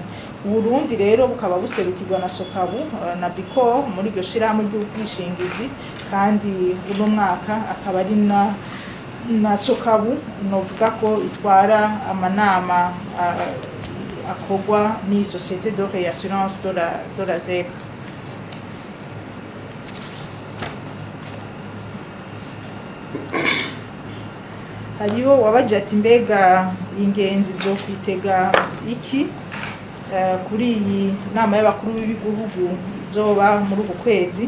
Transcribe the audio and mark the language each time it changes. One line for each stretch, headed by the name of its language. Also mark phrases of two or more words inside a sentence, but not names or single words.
Rundi: Burundi rero bukaba buserukirwa na Sokabu na Biko muri iryo shirahamwe ry'ubwishingizi, kandi uno mwaka akaba ari na Sokabu novuga ko itwara amanama akorwa ni Société de réassurance de la ZER. Hariho wabaje ati mbega ingenzi zo kwitega iki kuri iyi nama y'abakuru b'ibihugu zoba muri uku kwezi.